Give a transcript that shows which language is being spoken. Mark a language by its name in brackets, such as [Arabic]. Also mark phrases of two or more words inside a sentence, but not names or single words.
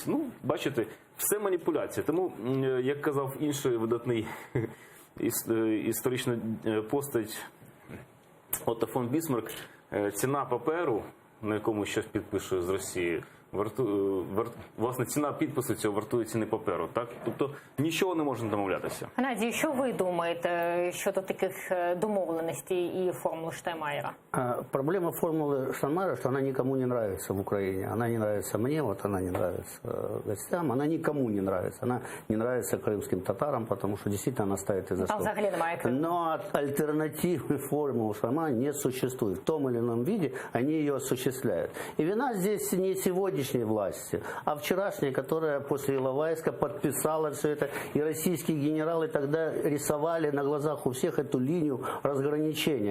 [Ukrainian] Ну, бачите, все маніпуляція. Тому, як казав інший видатний історична постать Отто фон Бісмарк, ціна паперу, на якому щось підпише з Росією, власне, ціна підпису цього вартує ціни паперу. Так? Тобто нічого не можна домовлятися. Геннадій, що ви думаєте щодо таких домовленостей і формул Штайнмаєра? [Russian] Проблема формулы Штайнмаєра, что она никому не нравится в Украине. Она не нравится мне, вот она не нравится гостям, она никому не нравится. Она не нравится крымским татарам, потому что действительно она ставит из-за [Ukrainian] Там взагалі немає Криму. [Russian] Но альтернативной формулы Штайнмаєра не существует. В том или ином виде они ее осуществляют. И вина здесь не сегодняшней власти, а вчерашней, которая после Иловайска подписала все это. И российские генералы тогда рисовали на глазах у всех эту линию разграничения.